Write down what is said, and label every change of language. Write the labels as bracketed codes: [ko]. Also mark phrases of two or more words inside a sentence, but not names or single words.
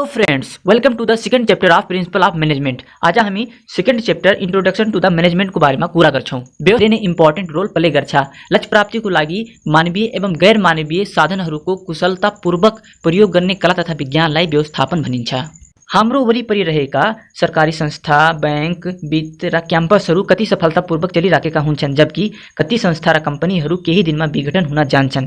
[en] Friends, welcome to the second chapter of principle of management. [ne] आज हामी [en] second chapter introduction to the management [ne] को बारेमा कुरा गर्छौं। व्यवस्थापनले [en] important role play [ne] गर्छ लक्ष्य प्राप्तिको लागि मानवीय एवं गैर मानवीय साधनहरूको कुशलतापूर्वक प्रयोग गर्ने कला तथा विज्ञानलाई व्यवस्थापन भनिन्छ। हाम्रो वरिपरि रहेका सरकारी संस्था, बैंक, वित्त र क्याम्पसहरू कति सफलतापूर्वक चलिराखेका हुन्छन्, जबकि कति संस्था र कम्पनीहरू केही दिनमा विघटन हुन जान्छन्।